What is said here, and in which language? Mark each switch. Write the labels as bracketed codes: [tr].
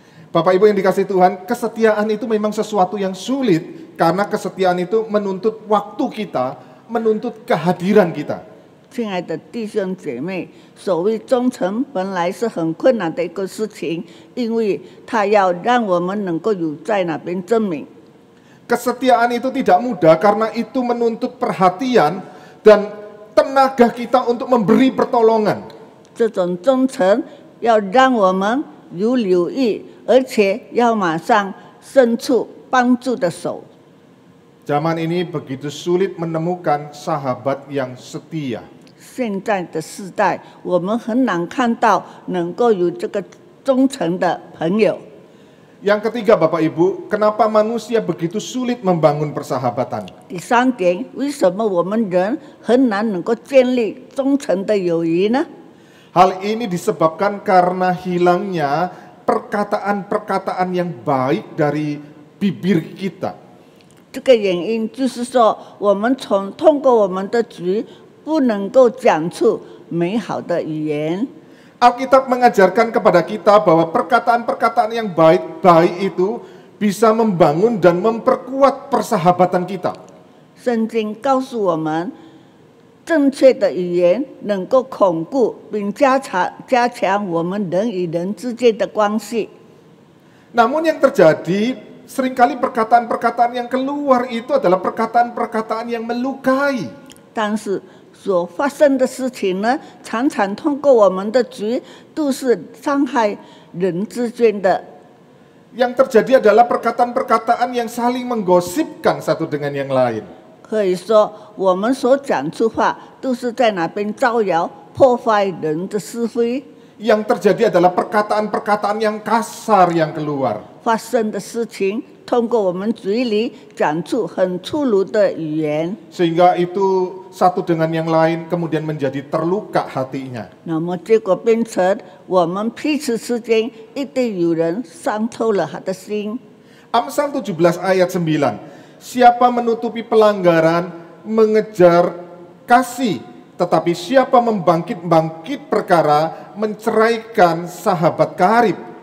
[id] Bapak Ibu yang dikasihi Tuhan, kesetiaan itu memang sesuatu yang sulit karena kesetiaan itu menuntut waktu kita, menuntut kehadiran kita. [zh] 亲爱的弟兄姐妹，所谓忠诚本来是很困难的一个事情，因为他要让我们能够有在那边证明。 [id] Kesetiaan itu tidak mudah karena itu menuntut perhatian dan tenaga kita untuk memberi pertolongan. [zh] 这种忠诚要让我们有留意，而且要马上伸出帮助的手。 [id] Zaman ini begitu sulit menemukan sahabat yang setia. [zh] 现在的时代，我们很难看到能够有这个忠诚的朋友。 [id] Yang ketiga Bapak Ibu, kenapa manusia begitu sulit membangun persahabatan? [zh] 第三点，为什么我们人很难能够建立忠诚的友谊呢？ [id] Hal ini disebabkan karena hilangnya perkataan-perkataan yang baik dari bibir kita. [zh] 这个原因就是说，我们通过我们的嘴不能够讲出美好的语言。 [id] Alkitab mengajarkan kepada kita bahwa perkataan-perkataan yang baik-baik itu bisa membangun dan memperkuat persahabatan kita. [zh] 圣经告诉我们，正确的语言能够巩固并加强我们人与人之间的关系。 [id] Namun yang terjadi, seringkali perkataan-perkataan yang keluar itu adalah perkataan-perkataan yang melukai. [zh] 但是所发生的事情呢，常常通过我们的嘴都是伤害人之间的。 [id] Yang terjadi adalah perkataan-perkataan yang saling menggosipkan satu dengan yang lain. [zh] 可以说，我们所讲出话都是在那边招摇破坏人的是非。 [id] Yang terjadi adalah perkataan-perkataan yang kasar yang keluar. [zh] 发生的事情，通过我们嘴里讲出很粗鲁的语言， [id] Sehingga itu satu dengan yang lain kemudian menjadi terluka hatinya. [zh] 那么结果变成我们彼此之间一定有人伤透了他的心。 [id] Amsal 17 ayat 9. Siapa menutupi pelanggaran, mengejar kasih, tetapi siapa membangkit perkara, menceraikan sahabat karib.